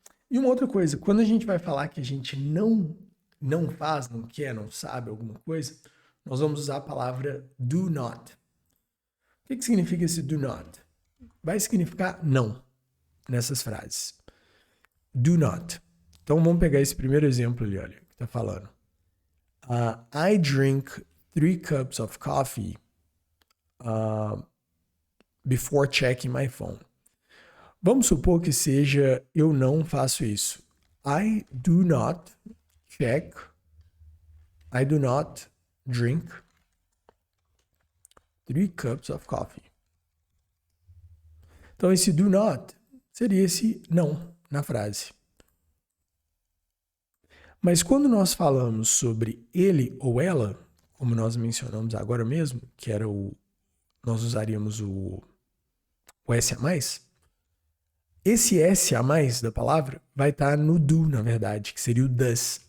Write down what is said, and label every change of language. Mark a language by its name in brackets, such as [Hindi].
[Portuguese] E uma outra coisa, quando a gente vai falar que a gente não não faz, não quer, não sabe alguma coisa, nós vamos usar a palavra do not. O que significa esse do not? Vai significar não nessas frases. Do not. Então vamos pegar esse primeiro exemplo ali, olha, que está falando. [English] I drink 3 cups of coffee before checking my phone. [Portuguese] Vamos supor que seja eu não faço isso. [English] I do not check. I do not drink 3 cups of coffee. [Portuguese] Então esse do not seria esse não na frase. Mas quando nós falamos sobre ele ou ela, como nós mencionamos agora mesmo, que era nós usaríamos o S a mais, esse S a mais da palavra vai estar no do, na verdade, que seria o does.